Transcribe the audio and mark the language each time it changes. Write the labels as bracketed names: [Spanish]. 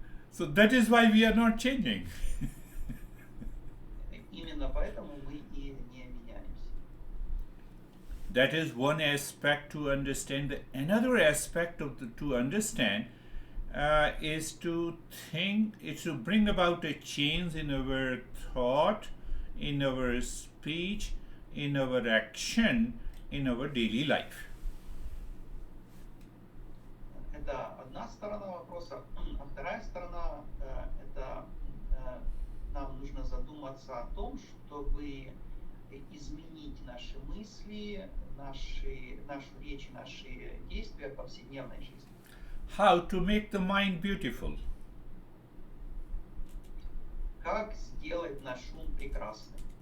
[English] So that is why we are not changing. [Russian] Именно поэтому мы и не меняемся. [English] That is one aspect to understand. Another aspect to understand is to think, is to bring about a change in our thought, in our speech, in our action, in our daily life. [Russian] Это одна сторона вопроса, а вторая сторона это нам нужно задуматься о том, чтобы изменить наши мысли, нашу речь, наши действия в повседневной жизни. [English] How to make the mind beautiful? [Russian] Как сделать наш ум прекрасным?